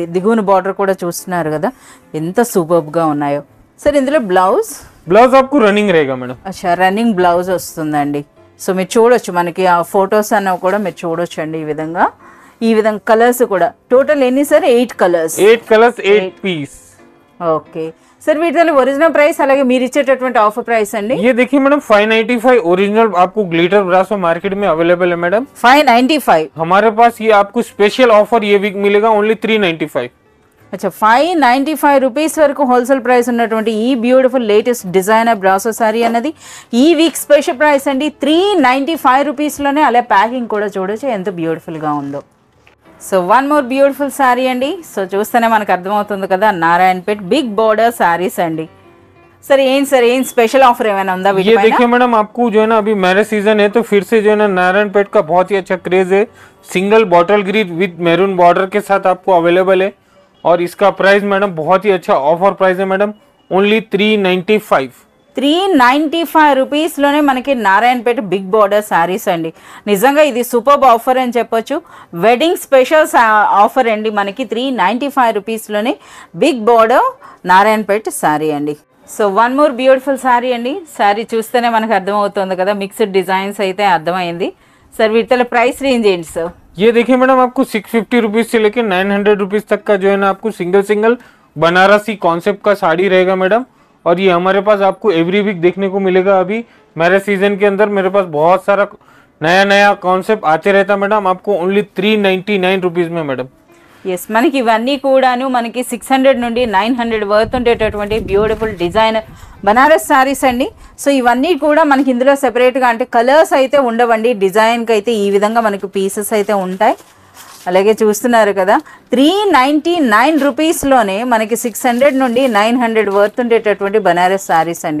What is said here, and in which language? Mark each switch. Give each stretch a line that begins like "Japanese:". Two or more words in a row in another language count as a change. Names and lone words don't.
Telugu: దిగువన బార్డర్ కూడా చూస్తున్నారు కదా ఎంత సూపర్గా ఉన్నాయో. సరే ఇందులో బ్లౌజ్
Hindi: आपको रनिंग रहेगा मैडम.
Telugu: అచ్చా
English: running blouse
Telugu: వస్తుందండి. సో మీరు చూడొచ్చు మనకి ఆ ఫొటోస్ అన్నవి కూడా మీరు చూడొచ్చు అండి. ఈ విధంగా కలర్స్ కూడా టోటల్ ఎన్ని సార్? 8 కలర్స్
Hindi: 8 पीस.
Telugu: ఓకే సార్ వీటిలో
English: original price
Telugu: అలాగే మీరు ఇచ్చేటటువంటి
English: offer price
Telugu: అండి?
Hindi: ये देखिए मैडम 595 ओरिजिनल आपको
English: glitter brasso
Hindi: मार्केट में अवेलेबल है मैडम. 595. हमारे पास ये आपको
English: special offer
Hindi: ये वीक मिलेगा ओनली 395.
Telugu: అచ్చా 595 రూపీస్ వరకు
English: wholesale price
Telugu: ఉన్నటువంటి ఈ
English: beautiful latest designer brasso saree
Telugu: అన్నది ఈ
English: week special price
Telugu: అండి 395 రూపీస్లోనే. అలా ప్యాకింగ్ కూడా చూడొచ్చు ఎంత బ్యూటిఫుల్గా ఉందో.
English: so one more beautiful saree
Telugu: అండి. సో చూస్తేనే మనకు అర్థమవుతుంది కదా నారాయణపేట్
English: big border sarees
Telugu: అండి. सर ఏం
English: special offer
Telugu: ఏమైనా ఉందా?
Hindi: ये देखिए मैडम आपको जो है ना अभी
English: marriage season
Hindi: है तो फिर से जो है ना नारायणपेट का बहुत ही अच्छा क्रेज है.
English: single bottle green with maroon border
Hindi: के साथ आपको अवेलेबल है. और इसका प्राइस मैडम बहुत ही अच्छा
English: offer price
Hindi: है मैडम ओनली 395.
Telugu: 395 రూపీస్లోనే మనకి నారాయణపేట
English: big border sarees
Telugu: అండి. నిజంగా ఇది సూపర్ ఆఫర్ అని చెప్పొచ్చు.
English: wedding special offer
Telugu: అండి మనకి 395 రూపీస్లోనే
English: big border
Telugu: నారాయణపేట శారీ అండి.
English: so one more beautiful saree
Telugu: అండి. శారీ చూస్తేనే మనకు అర్థమవుతుంది కదా
English: mixed designs
Telugu: అయితే అర్థమైంది. సార్ వీటిలో
English: price range
Telugu: ఏంటి సార్?
Hindi: ये देखिए मैडम आपको 650 रुपीज से लेकर 900 रुपीज तक का जो है ना आपको सिंगल बनारसी कॉन्सेप्ट का साड़ी रहेगा मैडम. और ये हमारे पास आपको
English: every week
Hindi: देखने को मिलेगा. अभी
English: marriage season
Hindi: के अंदर मेरे पास बहुत सारा नया कॉन्सेप्ट आते रहता मैडम. आपको ओनली 399 रुपीज में मैडम.
Telugu: ఎస్ మనకి ఇవన్నీ కూడాను మనకి 600 నుండి 900 వర్త్ ఉండేటటువంటి
English: beautiful design
Telugu: బనారస్ శారీస్ అండి. సో ఇవన్నీ కూడా మనకి ఇందులో సెపరేట్గా అంటే కలర్స్ అయితే ఉండవండి. డిజైన్కి అయితే ఈ విధంగా మనకి పీసెస్ అయితే ఉంటాయి. అలాగే చూస్తున్నారు కదా 399 రూపీస్లోనే మనకి 600 నుండి 900 వర్త్ ఉండేటటువంటి బనారస్ శారీస్ అండి.